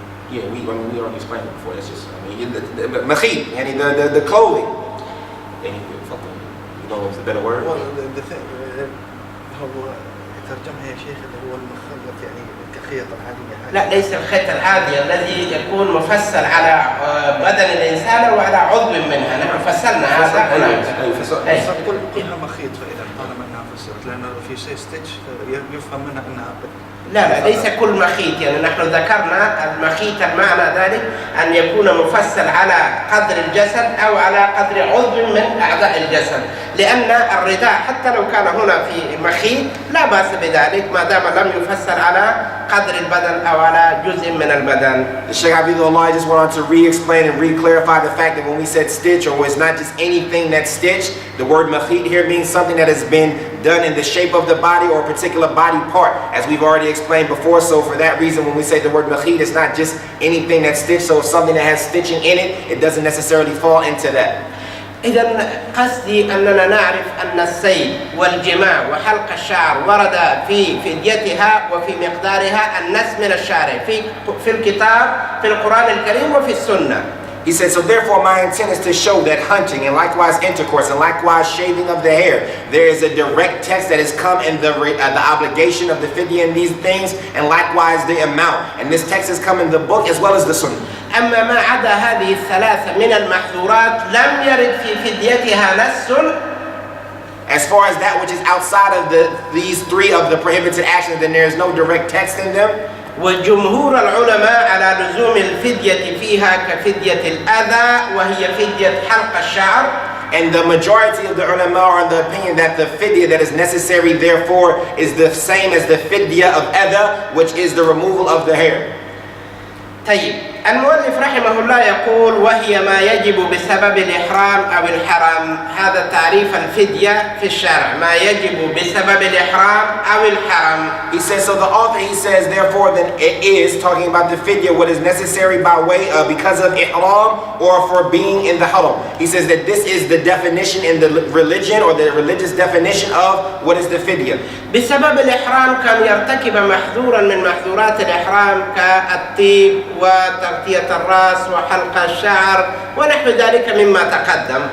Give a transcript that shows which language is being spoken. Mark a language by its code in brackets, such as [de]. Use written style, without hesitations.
[en] Yeah, we already explained it before. It's just, the makhit, the clothing. You know what's the better word? Well, the thing [ar] هو ترجمها يا شيخ اللي هو المخلط الخيط العادية. لا، ليس الخيط العادي الذي يكون مفصل على بدن الإنسان وعلى عضو منها. نحن فصلنا هذا هنا. يقول كلها مخيط، فإذا طالما أنها فسرت، لأنه في شيء ستيتش يفهم منها أنها لا ليس كل مخيط، يعني نحن ذكرنا المخيط المعنى ذلك أن يكون مفصل على قدر الجسد أو على قدر عضو من أعضاء الجسد، لأن الرداء حتى لو كان هنا في مخيط لا بأس بذلك ما دام لم يفصل على قدر البدن أو على جزء من البدن. [en] The Shaykh Abū, I just wanted to re-explain and re-clarify the fact that when we said stitch, or it's not just anything that's stitched, the word makhit here means something that has been done in the shape of the body or a particular body part, as we've already explained before. So for that reason, when we say the word makhit, it's not just anything that's stitched. So if something that has stitching in it, it doesn't necessarily fall into that. [ar] إذن قصدي أننا نعرف أن الصيد والجماع وحلق الشعر ورد في فديتها وفي مقدارها النص من الشارع في الكتاب، في القرآن الكريم وفي السنة. [en] He said, so therefore my intent is to show that hunting and likewise intercourse and likewise shaving of the hair, there is a direct text that has come in the obligation of the fidya and these things, and likewise the amount. And this text has come in the book as well as the sunnah. [ar] أما ما عدا هذه الثلاثة من المحظورات لم يرد في فديتها نص. [en] As far as that which is outside of these three of the prohibited actions, then there is no direct text in them. [ar] وجمهور العلماء على لزوم الفدية فيها كفدية الأذى وهي فدية حلق الشعر. [en] And the majority of the ulama are in the opinion that the fidya that is necessary therefore is the same as the fidya of adha, which is the removal of the hair. [ar] طيب، المؤلف رحمه الله يقول وهي ما يجب بسبب الإحرام أو الحرام. هذا تعريف الفدية في الشرع، ما يجب بسبب الإحرام أو الحرام. [en] He says, so the author, he says, therefore then it is talking about the fidya, what is necessary by way of because of ihram or for being in the haram. He says that this is the definition in the religion or the religious definition of what is the fidya. [ar] بسبب الإحرام كان يرتكب محظورا من محظورات الإحرام كالطيب وتغطية الرأس وحلق الشعر ونحو ذلك مما تقدم.